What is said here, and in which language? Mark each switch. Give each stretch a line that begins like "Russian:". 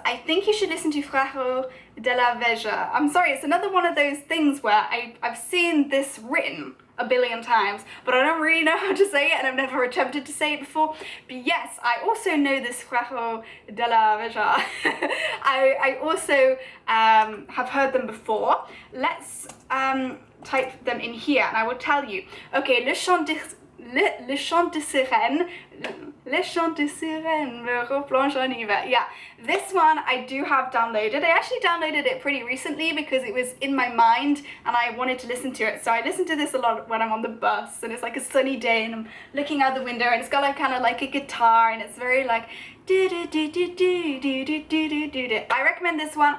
English: I think you should listen to Fréro Delavega. I'm sorry, it's another one of those things where I've seen this written a billion times, but I don't really know how to say it, and I've never attempted to say it before. But yes, I also know this Fréro Delavega. I also have heard them before. Let's type them in here and I will tell you.
French: Okay, le chant de sirènes, le chant de sirènes, me replonge en hiver.
English: Yeah, this one I do have downloaded. I actually downloaded it pretty recently because it was in my mind and I wanted to listen to it. So I listen to this a lot when I'm on the bus and it's like a sunny day and I'm looking out the window and it's got like kind of like a guitar and it's very like do do do do do do do do do do. I recommend this one.